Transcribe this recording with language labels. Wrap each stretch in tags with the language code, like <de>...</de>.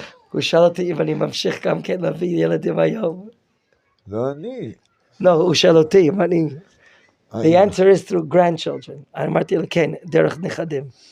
<he>הוא שאל אותי אם אני ממשיך גם כן להביא ילדים היום. לא אני.</he> <en>No,</en> <he>הוא שאל אותי אם אני...</he> <en>The answer is through grandchildren.</en> <he>אני אמרתי לו כן, דרך נכדים.</he>